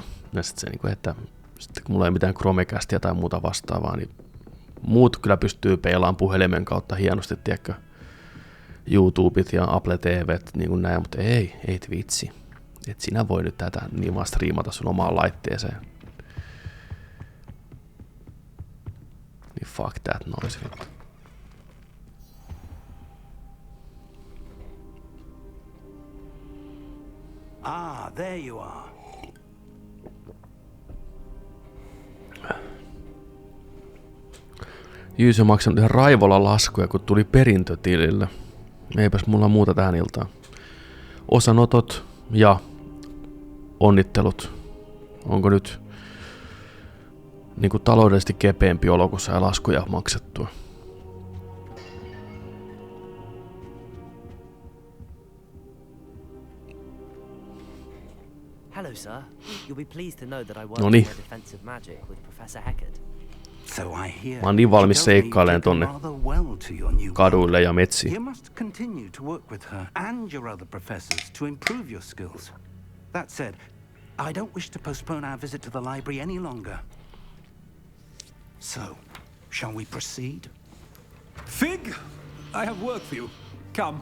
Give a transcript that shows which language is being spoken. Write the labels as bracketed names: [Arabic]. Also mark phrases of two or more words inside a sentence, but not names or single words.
[Finnish] Ja sit se, että sitten kun mulla ei mitään Chromecastia tai muuta vastaavaa, niin muut kyllä pystyy peilaamaan puhelimen kautta hienosti, tiedätkö, YouTubet ja Apple TVt, niin kuin näin, mutta ei Twitchi. Et sinä voi nyt tätä niin vaan striimata sun omaan laitteeseen. [English] Niin fuck that noise. Ah, there you are. [Finnish] Jyys on maksanut ihan raivolla laskuja, kun tuli perintötilille. Eipäs mulla muuta tähän iltaan. Osanotot ja onnittelut. Onko nyt niin kuin taloudellisesti kepeämpi olo, kun saa laskuja maksettua? [English] Hello, sir. You'll be pleased to know that I work [Finnish] Noniin. [English] for defensive magic with Professor Heckard. So I hear. [Finnish] Mä oon niin valmis seikkailemaan tonne kaduille ja metsiin. [English] You must continue to work with her and your other professors to improve your skills. That said, I don't wish to postpone our visit to the library any longer. So, shall we proceed? Fig, I have work for you. Come.